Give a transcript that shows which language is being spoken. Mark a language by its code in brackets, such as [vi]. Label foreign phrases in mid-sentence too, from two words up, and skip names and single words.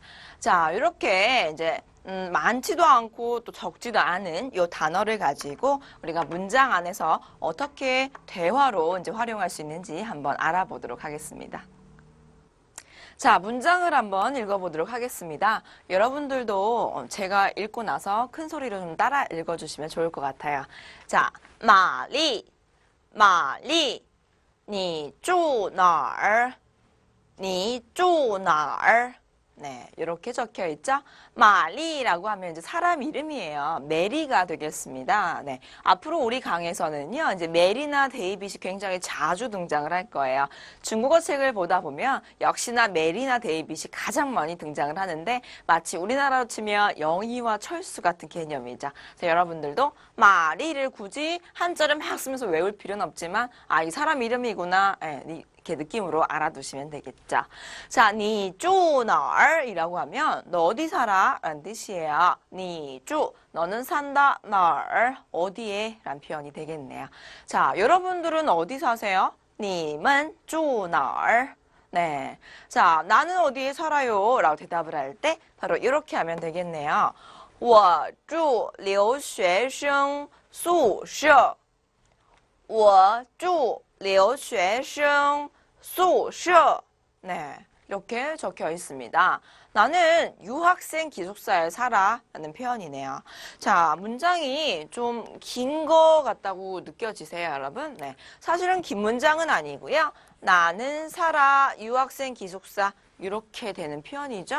[ko] 자, 이렇게 이제 많지도 않고 또 적지도 않은 이 단어를 가지고 우리가 문장 안에서 어떻게 대화로 이제 활용할 수 있는지 한번 알아보도록 하겠습니다. 자, 문장을 한번 읽어보도록 하겠습니다. 여러분들도 제가 읽고 나서 큰 소리로 좀 따라 읽어주시면 좋을 것 같아요. 자, [zh] 玛丽, 玛丽, 你住哪儿? 你住哪儿? [ko] 네, 이렇게 적혀 있죠. 마리라고 하면 이제 사람 이름이에요. 메리가 되겠습니다. 네, 앞으로 우리 강에서는요, 이제 메리나 데이빗이 굉장히 자주 등장을 할 거예요. 중국어 책을 보다 보면 역시나 메리나 데이빗이 가장 많이 등장을 하는데 마치 우리나라로 치면 영희와 철수 같은 개념이죠. 그래서 여러분들도 마리를 굳이 한자를 막 쓰면서 외울 필요는 없지만 아, 이 사람 이름이구나. 네, 이렇게 느낌으로 알아두시면 되겠죠. 자, [zh] 你住哪儿 [ko] 이라고 하면 너 어디 살아? 라는 뜻이에요. [zh] 你住 [ko] 너는 산다. 哪儿 어디에? 라는 표현이 되겠네요. 자, 여러분들은 어디 사세요? [zh] 你们住哪儿? [ko] 네. 자, 나는 어디에 살아요? 라고 대답을 할 때 바로 이렇게 하면 되겠네요. [zh] 我住留学生宿舍. 我住留学生宿舍. [ko] 네, 이렇게 적혀 있습니다. 나는 유학생 기숙사에 살아 라는 표현이네요. 자, 문장이 좀 긴 거 같다고 느껴지세요, 여러분? 네, 사실은 긴 문장은 아니고요. 나는 살아 유학생 기숙사 이렇게 되는 표현이죠.